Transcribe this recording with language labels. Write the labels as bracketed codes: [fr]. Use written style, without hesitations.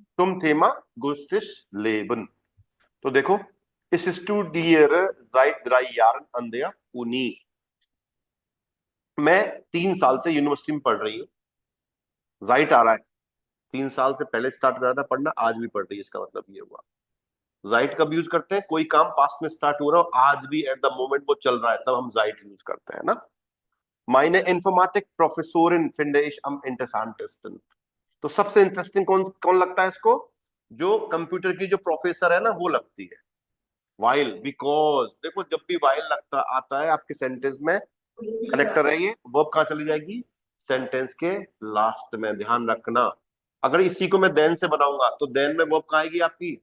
[de] zum Thema gutes Leben, [hi] तो देखो इस स्टूडियर [de] seit 3 Jahren an der Uni, [hi] मैं 3 साल से यूनिवर्सिटी में पढ़ रही हूँ। जाइट आ रहा है, 3 साल से पहले स्टार्ट करा था पढ़ना, आज भी पढ़ रही है, इसका मतलब ये हुआ। जाइट कब यूज करते हैं? कोई काम पास्ट में स्टार्ट हो रहा हो, आज भी [en] at the moment [hi] वो चल रहा है, तब हम जाइट यूज करते हैं ना. [de] Meine Informatik Professorin finde ich am interessantesten. [hi] तो सबसे इंटरेस्टिंग कौन कौन लगता है इसको? जो कंप्यूटर की जो प्रोफेसर है ना, वो लगती है. वाइल, बिकॉज देखो जब भी वाइल लगता आता है आपके सेंटेंस में, कनेक्टर है ये, वर्ब कहाँ चली जाएगी? सेंटेंस के लास्ट में. ध्यान रखना, अगर इसी को मैं देन से बनाऊंगा तो देन में वर्ब कहाँ आएगी आपकी?